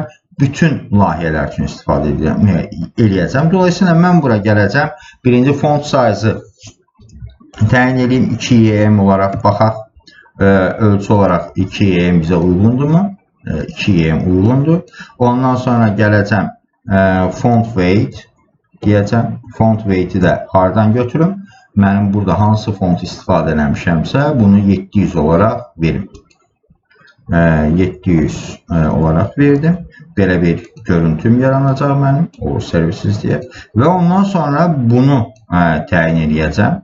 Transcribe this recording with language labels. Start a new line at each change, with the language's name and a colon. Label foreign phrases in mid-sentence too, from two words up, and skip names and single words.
Azerbaijani: Bütün layihələr üçün istifadə edəcəm. Dolayısıyla mən bura gələcəm. Birinci
English: font size-
Azerbaijani: ı təyin edeyim 2em olaraq baxaq. Ölçü olaraq 2em bizə uyğundurmu? 2em uyğundur. Ondan sonra gələcəm
English: font weight
Azerbaijani: deyəcəm.
English: Font weight-
Azerbaijani: i də hardan götürüm? Mənim burada hansı font istifadə eləmişəmsə, bunu 700 olaraq verim. 700 olaraq verdim. Belə bir görüntüm yaranacaq mənim. O servisiz deyə. Və ondan sonra bunu təyin edəcəm.